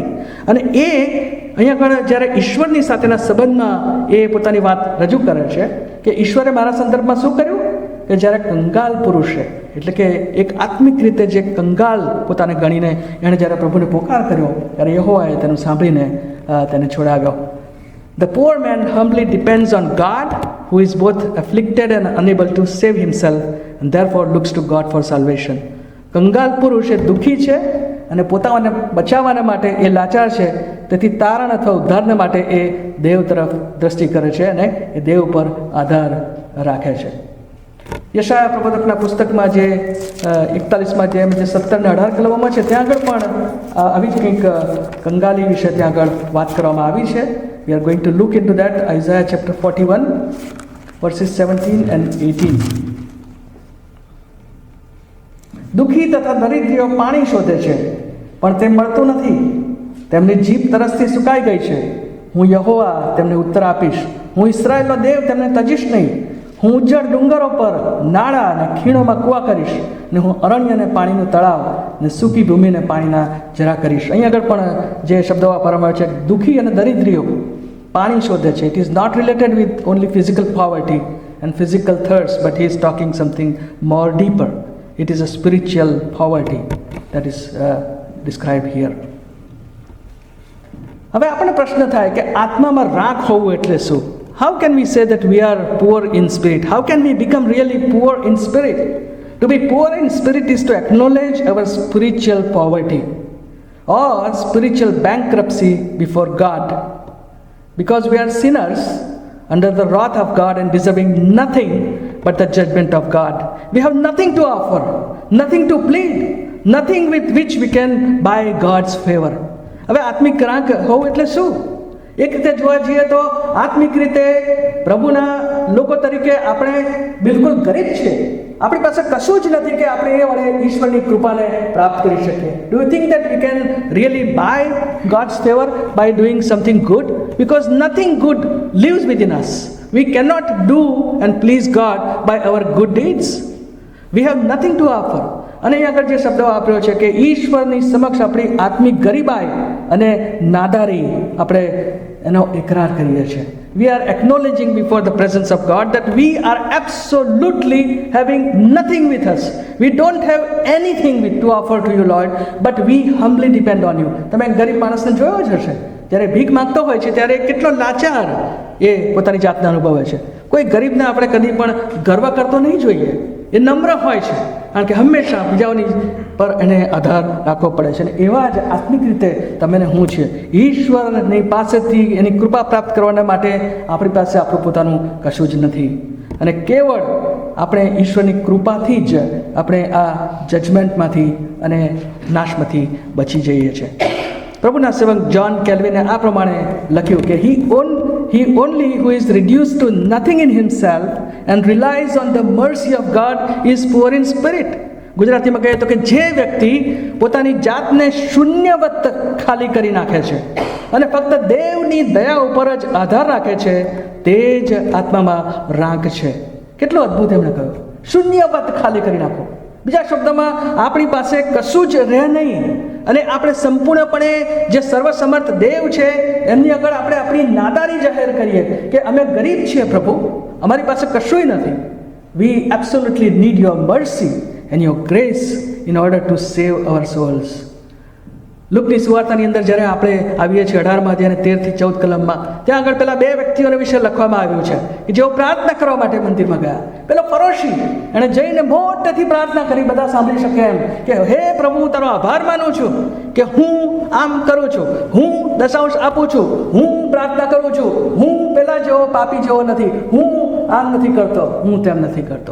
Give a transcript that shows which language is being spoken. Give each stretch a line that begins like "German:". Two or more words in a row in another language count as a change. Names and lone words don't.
Gujarati: અને એ અહીંયા આગળ જ્યારે ઈશ્વરની સાથેના સંબંધમાં એ પોતાની વાત રજૂ કરે છે કે ઈશ્વરે મારા સંદર્ભમાં શું કર્યું કે જ્યારે કંગાલ પુરુષે, એટલે કે એક આત્મિક રીતે જે કંગાલ પોતાને ગણીને એણે જ્યારે પ્રભુને પોકાર કર્યો ત્યારે યહોવાએ તેનું સાંભળીને તેને છોડાવ્યો.
English: The poor man humbly depends on God, who is both afflicted and unable to save himself, and therefore looks to God for salvation.
Gujarati: કંગાલ પુરુષ એ દુઃખી છે અને પોતાને બચાવવાને માટે એ લાચાર છે, તેથી તારણ અથવા ઉદ્ધારને માટે એ દેવ તરફ દ્રષ્ટિ કરે છે અને એ દેવ પર આધાર રાખે છે. યશાયા પ્રબોધકના પુસ્તકમાં જે 41માં જે 17 ને 18 કલમોમાં છે ત્યાં આગળ પણ આવી જ કંઈક કંગાલી વિશે ત્યાં આગળ વાત કરવામાં આવી છે.
English: We are going to look into that. Isaiah chapter 41 verses 17 and 18.
Gujarati: દુઃખી તથા દરિદ્રીઓ પાણી શોધે છે પણ તે મળતું નથી. તેમની જીભ તરસથી સુકાઈ ગઈ છે. હું યહોવા તેમને ઉત્તર આપીશ. હું ઇસ્રાયેલનો દેવ તેમને તજીશ નહીં. હું ઉજ્જડ ડુંગરો પર નાળા અને ખીણોમાં કૂવા કરીશ, ને હું અરણ્યને પાણીનું તળાવ ને સૂકી ભૂમિને પાણીના જરા કરીશ. અહીં આગળ પણ જે શબ્દ વાપરવામાં આવે છે દુઃખી અને દરિદ્રીઓ પાણી શોધે છે.
English: It is not related with only physical poverty and physical thirst, but he is talking something more deeper. It is a spiritual poverty that is described here.
Gujarati: હવે આપણને પ્રશ્ન થાય કે આત્મામાં રાખ હોવું એટલે શું?
English: How can we say that we are poor in spirit? How can we become really poor in spirit? To be poor in spirit is to acknowledge our spiritual poverty or spiritual bankruptcy before God, because we are sinners under the wrath of God and deserving nothing but the judgment of God. We have nothing to offer, nothing to plead, nothing with which we can buy God's favor.
Gujarati: હવે આત્મિક રાખ હોવું એટલે શું? એક રીતે જોવા જઈએ તો આત્મિક રીતે પ્રભુના લોકો તરીકે આપણે બિલકુલ ગરીબ છે. આપણી પાસે કશું જ નથી કે આપણે એ વડે ઈશ્વરની કૃપાને પ્રાપ્ત કરી શકીએ.
English: Do you think that we can really buy God's favor by doing something good? because nothing good lives within us. We cannot do and please God by our good deeds. We have nothing to offer.
Gujarati: અને અહીં આગળ જે શબ્દ વાપર્યો છે કે ઈશ્વરની સમક્ષ આપણી આત્મિક ગરીબાઈ અને નાદારી આપણે એનો ઇકરાર કરીએ છીએ.
English: We are acknowledging before the presence of God that we are absolutely having nothing with us. We don't have anything to offer to you, Lord, but we humbly depend on you.
Gujarati: તમે ગરીબ માણસને જોયો જ હશે, જ્યારે ભીખ માંગતો હોય છે ત્યારે કેટલો લાચાર એ પોતાની જાતને અનુભવે છે. કોઈ ગરીબને આપણે કદી પણ ગર્વ કરતો નહીં જોઈએ. એ નમ્ર હોય છે, કારણ કે હંમેશા બીજાઓની પર એને આધાર રાખવો પડે છે. અને એવા જ આત્મિક રીતે તમે ને હું છે. ઈશ્વરની પાસેથી એની કૃપા પ્રાપ્ત કરવાના માટે આપણી પાસે આપણું પોતાનું કશું જ નથી. અને કેવળ આપણે ઈશ્વરની કૃપાથી જ આપણે આ જજમેન્ટમાંથી અને નાશમાંથી બચી જઈએ છીએ. પ્રભુના સેવક જ્હોન કેલ્વિને આ પ્રમાણે લખ્યું કે
English: he only who is reduced to nothing in himself and relies on the mercy of God is poor in spirit.
Gujarati: ગુજરાતીમાં કહીએ તો કે જે વ્યક્તિ પોતાની જાતને શૂન્યવત ખાલી કરી નાખે છે અને ફક્ત દેવની દયા ઉપર જ આધાર રાખે છે, તે જ આત્મામાં રાખ છે. કેટલો અદ્ભુત એમણે કહ્યું, શૂન્યવત ખાલી કરી નાખો. બીજા શબ્દોમાં આપણી પાસે કશું જ રહે નહીં અને આપણે સંપૂર્ણપણે જે સર્વસમર્થ દેવ છે એમની આગળ આપણે આપણી નાદારી જાહેર કરીએ કે અમે ગરીબ છીએ પ્રભુ, અમારી પાસે કશુંય નથી.
English: We absolutely need your mercy and your grace in order to save our souls.
Gujarati: લુકની સુવાર્તાની અંદર જ્યારે આપણે આવીએ છીએ 18મા અધ્યાય 13 થી 14 કલમમાં, ત્યાં આગળ પેલા બે વ્યક્તિઓને વિશે લખવામાં આવ્યું છે કે જેઓ પ્રાર્થના કરવા માટે મંદિરમાં ગયા. પેલો ફરોશી એણે જઈને મોટેથી પ્રાર્થના કરી, બધા સાંભળી શકે એમ કે હે પ્રભુ, હું તારો આભાર માનું છું કે હું આમ કરું છું, હું દશાંશ આપું છું, હું પ્રાર્થના કરું છું, હું પેલા જેવો પાપી જેવો નથી, હું આમ નથી કરતો, હું તેમ નથી કરતો.